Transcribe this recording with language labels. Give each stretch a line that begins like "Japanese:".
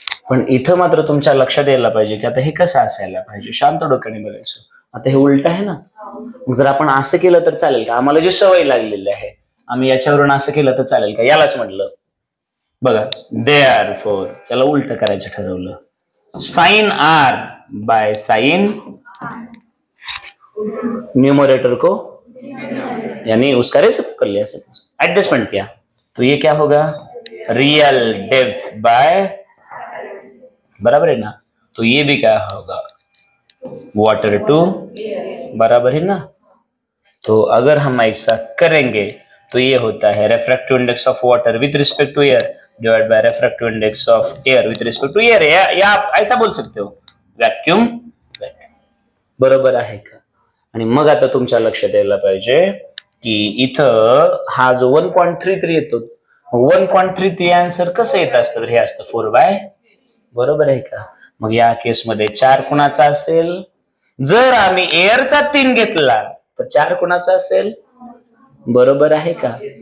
Marathi: पण इथं मात्र तुमच्या लक्षात यायला पाहिजे की आता हे कसं असायला पाहिजे. शांत डोक्याने बघायचं. आता हे उलट आहे ना. जर आपण असं केलं तर चालेल का? आम्हाला जी सवय लागलेली आहे आम्ही याच्यावरून असं केलं तर चालेल का? यालाच म्हटलं बघा, देअरफॉर त्याला उलट करायचं ठरवलं.
Hindi: Sign are by sine, numerator को यानी उसका रेसिप्रोकल कर लिया, एडजस्टमेंट किया, तो ये क्या होगा? रियल डेप्थ बाय, बराबर है ना. तो ये भी क्या होगा? वाटर टू, बराबर है ना. तो अगर हम ऐसा करेंगे तो ये होता है refractive index of water with respect to air divide by refractive index of air with respect to air. या आप ऐसा बोल सकते हो, वैक्यूम.
Marathi: बरोबर आहे का? आणि मग आता तुमच्या लक्षात यायला पाहिजे की इथं हा जो 1.33 येतो, 1.33 आन्सर कसं येत असतं? हे असतं 4/, बरोबर आहे का? मग या केसमध्ये 4 कुणाचा असेल? जर आम्ही एअरचा 3 घेतला तर 4 कुणाचा असेल? बरोबर आहे का?